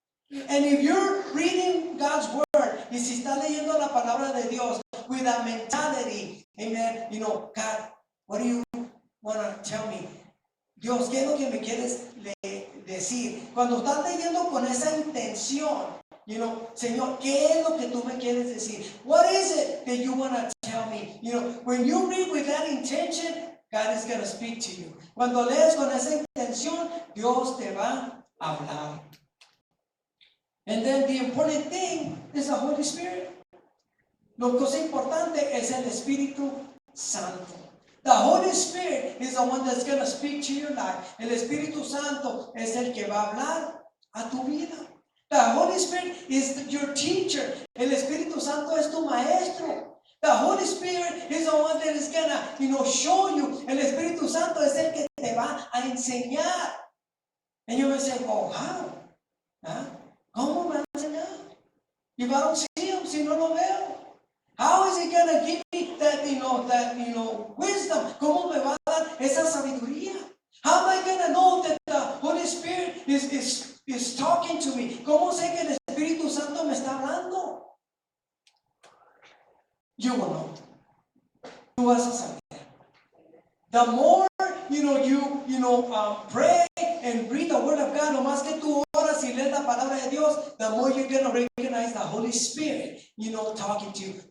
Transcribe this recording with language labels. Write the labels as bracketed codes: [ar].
[en] And if you're reading God's Word, [es] y si estás leyendo la palabra de Dios [en] with a mentality, amen, God, what do you want to tell me? [es] Dios, ¿qué es lo que me quieres decir? Cuando estás leyendo con esa intención, Señor, ¿qué es lo que tú me quieres decir? [en] What is it that you want to tell me? When you read with that intention, God is going to speak to you. [es] Cuando lees con esa intención, Dios te va a hablar. [en] And then the important thing is the Holy Spirit. [es] Lo cosa importante es el Espíritu Santo. [en] The Holy Spirit is the one that's going to speak to your life. [es] El Espíritu Santo es el que va a hablar a tu vida. [en] The Holy Spirit is your teacher. [es] El Espíritu Santo es tu maestro. [en] The Holy Spirit is the one that is going to, show you. [es] El Espíritu Santo es el que te va a enseñar. [en] And you may say, oh, how? ¿Ah? [es] ¿Cómo me va a enseñar? [en] If I don't see him, [es] si no lo veo. [en] How is he going to give me that, wisdom? [es] ¿Cómo me va a dar esa sabiduría? [en] How am I going to know that the Holy Spirit is talking to me? [es] ¿Cómo sé que el Espíritu Santo me está hablando? [en] You will know. [es] Tú vas a saber. [en] The more, pray and read the Word of God, [es] lo más que tú oras y lees la palabra de Dios, [en] the more you're going to recognize the Holy Spirit, talking to you.